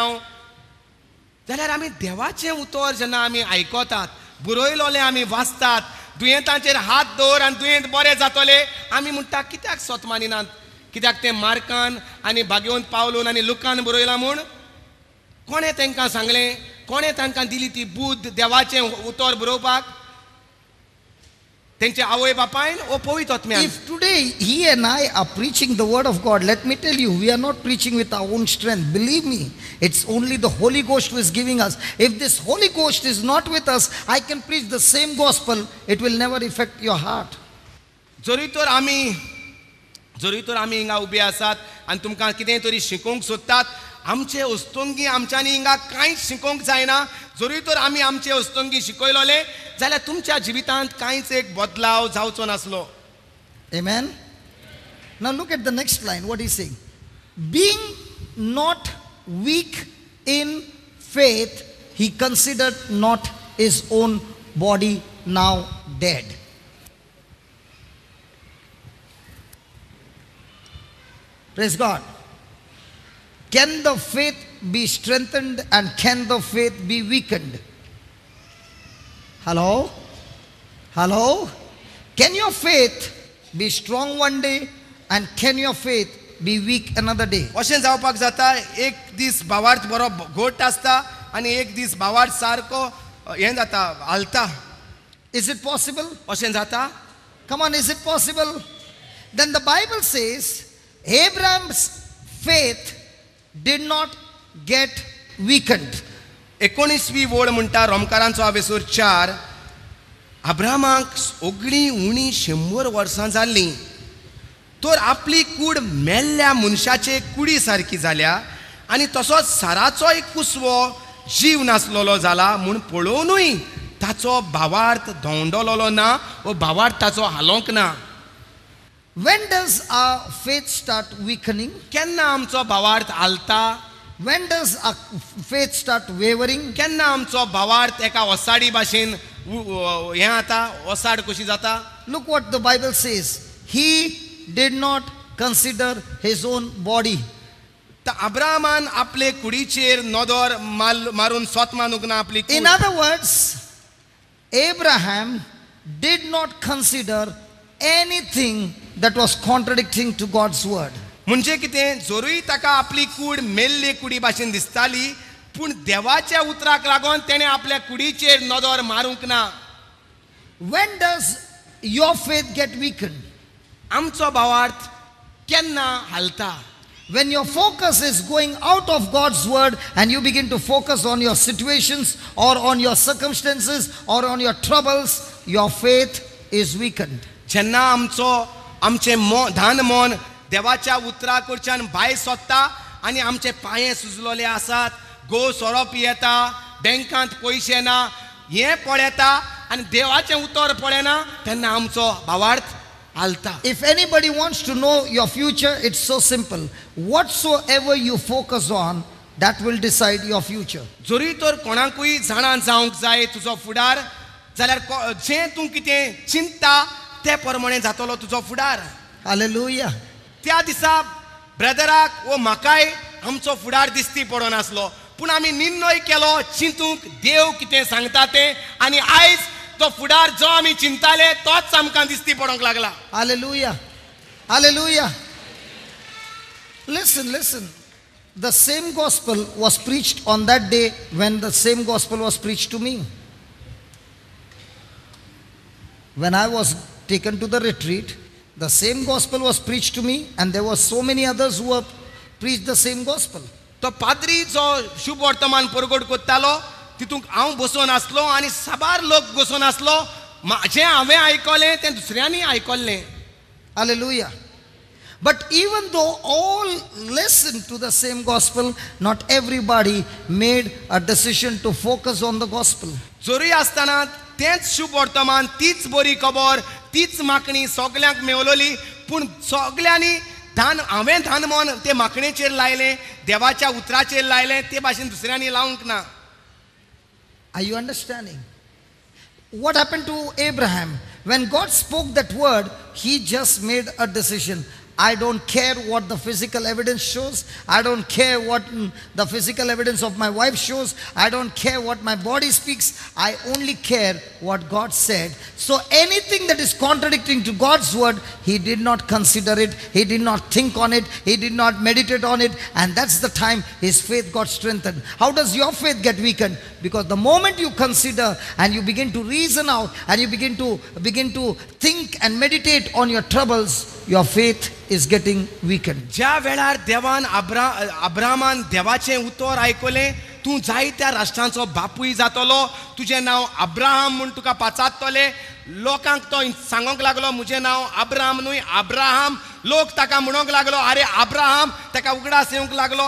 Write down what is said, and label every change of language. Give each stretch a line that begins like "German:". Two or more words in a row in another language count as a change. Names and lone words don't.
Konkani: जाल्यार आमी देवाचें उतर जेन्ना आमी आयकतात, बरयलोलें आमी वाचतात, दुयेंतांचेर हात दवर आनी दुयेंत बरें जातलें आमी म्हणटा, कित्याक स्वत मानिनात? कित्याक तें मार्कान आनी भाग्यवंत पावलोन आनी लुकान बरयलां म्हूण? कोणें तांकां सांगलें? कोणें तांकां दिली ती बुद्ध देवाचें उतर बरोवपाक? तेंचे आवय बापायन ओ पवित्र आत्म्यान.
English: If today he and I are preaching the word of God, let me tell you, we are not preaching with our own strength. Believe me, it's only the Holy Ghost who is giving us. If this Holy Ghost is not with us, I can preach the same gospel, it will never affect your heart.
Konkani: जरी तर आमी हिंगा उबे आसात आनी तुमकां कितें तरी शिकोवंक सोदतात, आमचे अस्तंगी आमच्यांनी हिंगा कांयच शिकोवंक जायना. जरी तर आमी आमचे अस्तंगी शिकयलोले जाल्यार तुमच्या जिवितांत कांयच एक बदलाव जावचो नासलो.
English: Amen. Now look at the next line, what he's saying. Being not weak in faith, he considered not his own body now dead. Praise God. Can the faith be strengthened and can the faith be weakened? Hello? Hello? Can your faith be strong one day and can your faith be weak another day?
Konkani: अशें जावपाक जाता, एक दीस भावार्थ बरो घोट आसता आनी एक दीस भावार्थ सारको हें जाता, हालता.
English: Is it possible?
Konkani: अशें जाता?
English: Come on, is it possible? Then the Bible says Abraham's faith did not get weakened.
Konkani: 19वी वोळ म्हणटा रोमकारांचो आवेसूर 4, अब्राहमाक सगळीं उणी 100 वर्सां जाल्लीं तर आपली कूड मेल्ल्या मनशाचे कुडी सारकी जाल्या आनी तसोच साराचो एक कुसवो जीव नासलोलो जाला म्हूण पळोवनूय ताचो भावार्थ धोंडलोलो ना व भावार्थ ताचो हालोंक ना.
English: When does our faith start weakening?
Konkani: केन्ना आमचो भावार्थ हालता?
English: When does our faith start wavering?
Konkani: केन्ना आमचो भावार्थ एका ओसाडी भाशेन हें जाता, ओसाड कशी जाता?
English: look what the Bible says. He did not consider his own body.
Konkani: तर अब्राहमान आपले कुडीचेर नदर मारून स्वत मानूक ना आपली
English: In other words, Abraham did not consider anything that was contradicting to God's word.
Konkani: म्हणजे कितें जरूय ताका आपली कूड मेल्ले कुडी भाशेन दिसताली पूण देवाच्या उतराक लागून तेणे आपल्या कुडीचेर नदर मारूंक ना.
English: When does your faith get weakened?
Konkani: आमचो भावार्थ केन्ना हालता?
English: When your focus is going out of God's word and you begin to focus on your situations or on your circumstances or on your troubles, your faith is weakened.
Konkani: जेन्ना आमचे धान मन देवाच्या उतरा कडच्यान भायर सोदता आनी आमचे पांये सुजलोले आसात, गो सोरो पियेता, बँकांत पयशे ना, हें पळयता आनी देवाचें उतर पळयना तेन्ना आमचो भावार्थ हालता.
English: If anybody wants to know your future, it's so simple. Whatsoever you focus on, that will decide your future.
Konkani: जरी तर कोणाकूय जाणां जावंक जाय तुजो फुडार जाल्यार जें तूं कितें चिंतता ते प्रमाणे जातलो तुजो फुडार.
English: Hallelujah.
Konkani: त्या दिसा ब्रदराक वो म्हाकाय आमचो फुडार दिसती पडनासलो पूण आमी निर्णय केलो चिंतूंक देव कितें सांगता तें आनी आयज तो फुडार जो आमी चिंताले तोच आमकां दिसती पडोंक लागला.
English: Hallelujah. Hallelujah. Listen. The same gospel was preached on that day when the same gospel was preached to me. When I was taken to the retreat, the same gospel was preached to me and there were so many others who have preached the same gospel.
Konkani: तो पाद्री जो शुभ वर्तमान परगट कोत्तालो तितूंक हांव बसून आसलो आनी साबार लोक बसून आसलो. जें हांवें आयकलें तें दुसऱ्यांनी आयकल्लें. Hallelujah.
English: But even though all listened to the same gospel, not everybody made a decision to focus on the gospel.
Konkani: जरूय आसतना तेंच शुभ वर्तमान, तीच बरी खबर, तीच मागणी सगल्यांक मेवलोली पूण सगल्यांनी हांवें धान मन ते मागणेचेर लायलें, देवाच्या उतराचेर लायलें, ते भाशेन दुसऱ्यांनी लावंक ना.
English: Are you understanding? What happened to Abraham? When God spoke that word, he just made a decision. I don't care what the physical evidence shows. I don't care what the physical evidence of my wife shows. I don't care what my body speaks. I only care what God said. So anything that is contradicting to God's word, he did not consider it. He did not think on it. He did not meditate on it. And that's the time his faith got strengthened. How does your faith get weakened? Because the moment you consider and you begin to reason out and you begin to think and meditate on your troubles, your faith is getting weakened.
Konkani: ज्या वेळार देवान अब्राहमान देवाचें उतर आयकलें, तूं जायत्या राष्ट्रांचो बापूय जातलो, तुजें नांव अब्राहम म्हूण तुका पाचारतले, लोकांक तो सांगोंक लागलो म्हजें नांव अब्राहम न्हय अब्राहम. लोक ताका म्हणोंक लागलो अरे अब्राहम, ताका उगडास येवंक लागलो.